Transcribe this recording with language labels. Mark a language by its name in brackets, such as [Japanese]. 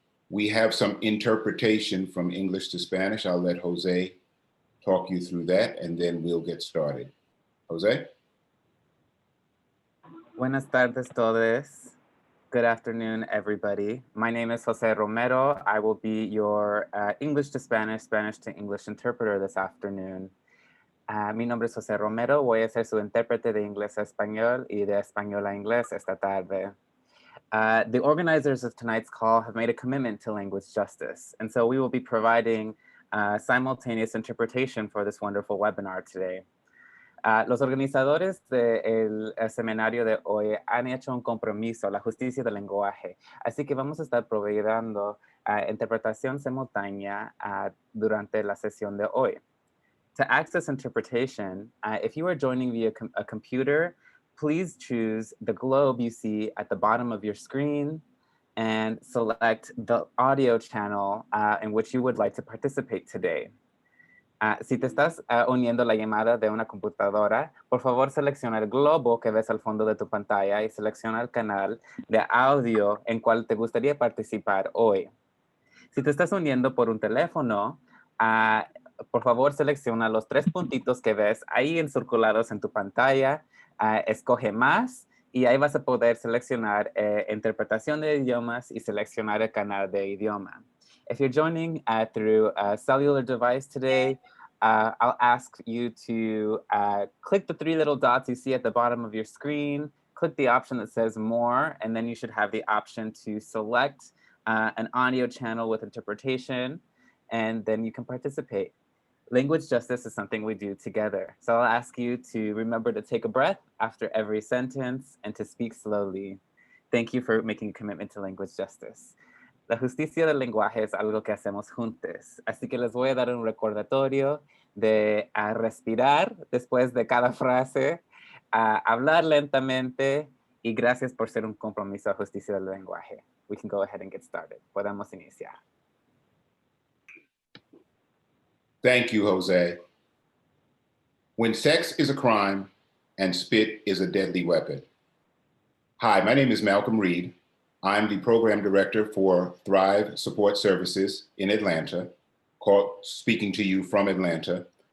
[English] We have some interpretation from English to Spanish. I'll let Jose talk you through that and then we'll get started. Jose? [Spanish] Buenas tardes todos. [English] Good afternoon, everybody. My name is Jose Romero. I will be your English to Spanish, Spanish to English interpreter this afternoon. [Spanish] Mi nombre es Jose Romero. Voy a ser su intérprete de inglés a español y de español a inglés esta tarde. [English] The organizers of tonight's call have made a commitment to language justice, and so we will be providing simultaneous interpretation for this wonderful webinar today. [Spanish] Los organizadores del seminario de hoy han hecho un compromiso a la justicia del lenguaje, así que vamos a estar proveyendo interpretación simultánea durante la sesión de hoy. [English] To access interpretation, if you are joining via a computer, please choose the globe you see at the bottom of your screen and select the audio channel in which you would like to participate today. [Spanish] Si te estás uniendo la llamada de una computadora, por favor selecciona el globo que ves al fondo de tu pantalla y selecciona el canal de audio en cual te gustaría participar hoy. Si te estás uniendo por un teléfono, por favor selecciona los 3 puntitos que ves ahí encirculados en tu pantalla, escoge más y ahí vas a poder seleccionar interpretación de idiomas y seleccionar el canal de idioma. [English] If you're joining through a cellular device today, I'll ask you to click the 3 little dots you see at the bottom of your screen, click the option that says more, and then you should have the option to select an audio channel with interpretation, and then you can participate. Language justice is something we do together. So I'll ask you to remember to take a breath after every sentence and to speak slowly. Thank you for making a commitment to language justice. [Spanish] La justicia del lenguaje es algo que hacemos juntos, así que les voy a dar un recordatorio de respirar después de cada frase, hablar lentamente y gracias por ser un compromiso a justicia del lenguaje. [English] We can go ahead and get started. [Spanish] Podemos iniciar. [English] Thank you, Jose. When sex is a crime and spit is a deadly weapon. Hi, my name is Malcolm Reed. I'm the program director for Thrive Support Services in Atlanta, speaking to you from Atlanta.